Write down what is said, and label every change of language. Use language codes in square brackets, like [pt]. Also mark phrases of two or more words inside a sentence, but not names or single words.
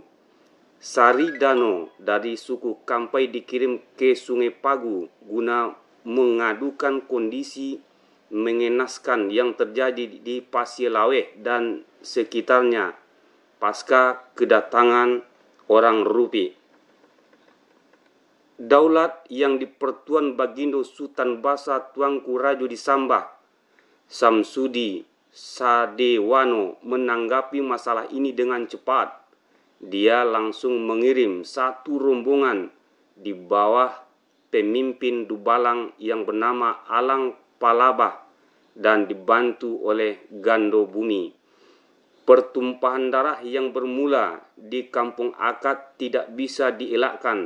[id] Sari Dano dari suku Kampai dikirim ke Sungai Pagu guna mengadukan kondisi mengenaskan yang terjadi di Pasir Laweh dan sekitarnya pasca kedatangan orang Rupi. Daulat yang dipertuan Bagindo Sultan Basa Tuanku Rajo Disambah Samsudi Sadewano menanggapi masalah ini dengan cepat. Dia langsung mengirim satu rombongan di bawah pemimpin Dubalang yang bernama Alang Palabah dan dibantu oleh Gando Bumi. Pertumpahan darah yang bermula di Kampung Akad tidak bisa dielakkan.